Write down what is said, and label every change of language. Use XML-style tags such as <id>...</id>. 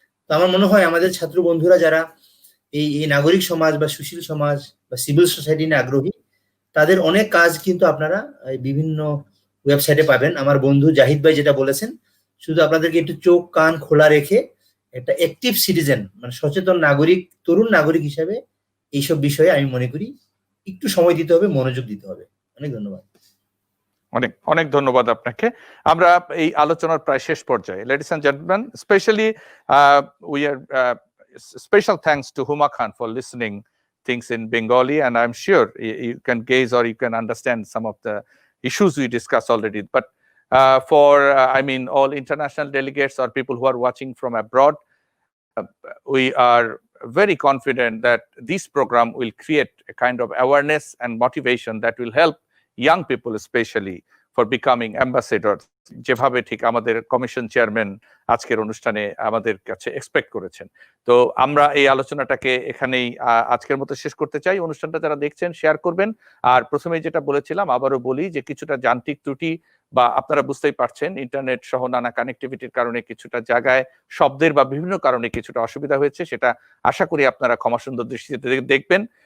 <bn>তো আমার মনে হয় আমাদের ছাত্র বন্ধুরা যারা এই নাগরিক সমাজ বা সুশীল সমাজ বা সিভিল সোসাইটি নিয়ে আগ্রহী, তাদের অনেক কাজ কিন্তু আপনারা বিভিন্ন ওয়েবসাইটে পাবেন। আমার বন্ধু জাহিদ ভাই যেটা বলেছেন, শুধু আপনাদেরকে একটু চোখ কান খোলা রেখে একটা অ্যাক্টিভ সিটিজেন, মানে সচেতন নাগরিক, তরুণ নাগরিক হিসেবে এইসব বিষয়ে আমি মনে করি একটু সময় দিতে হবে, মনোযোগ দিতে হবে। অনেক ধন্যবাদ। অনেক অনেক ধন্যবাদ আপনাকে। আমরা এই আলোচনার প্রায় শেষ পর্যায়ে,</bn> <en>Ladies and gentleman, specially we are special thanks to Huma Khan for listening things in Bengali, and I'm sure you can gaze or you can understand some of the issues we discussed already. But for I mean all international delegates or people who are watching from abroad, we are very confident that this program will create a kind of awareness and motivation that will help young people especially for becoming ambassadors,</en> <bn>যেভাবে ঠিক আমাদের commission chairman আজকের অনুষ্ঠানে আমাদের কাছে expect করেছেন। তো আমরা এই আলোচনাটাকে এখানেই আজকের মতো শেষ করতে চাই। অনুষ্ঠানটা যারা দেখছেন শেয়ার করবেন। আর প্রথমেই যেটা বলেছিলাম, আবারও বলি যে কিছুটা যান্ত্রিক ত্রুটি বা আপনারা বুঝতেই পারছেন ইন্টারনেট সহ নানা কানেক্টিভিটির কারণে কিছুটা জায়গায় শব্দের বা বিভিন্ন কারণে কিছুটা অসুবিধা হয়েছে, সেটা আশা করি আপনারা ক্ষমাসুন্দর দৃষ্টিতে দেখবেন।</bn>